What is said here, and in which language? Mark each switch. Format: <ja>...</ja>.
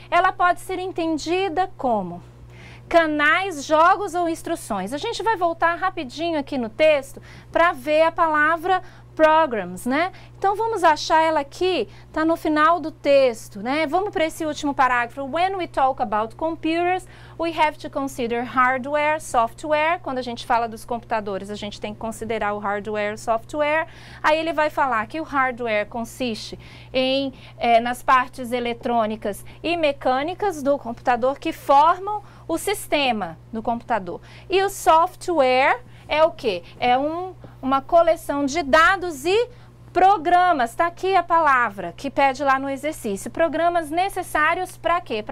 <pt>Ela pode ser entendida como canais, jogos ou instruções. A gente vai voltar rapidinho aqui no texto para ver a palavra programs, né? Então vamos achar ela aqui, tá no final do texto, né? Vamos para esse último parágrafo.</pt> <en>When we talk about computers, we have to consider hardware, software.</en> <pt>Quando a gente fala dos computadores, a gente tem que considerar o hardware e software. Aí ele vai falar que o hardware consiste em nas partes eletrônicas e mecânicas do computador que formam o sistema do computador. E o software é o quê? É uma coleção de dados e programas, está aqui a palavra que pede lá no exercício, programas necessários para quê?</pt>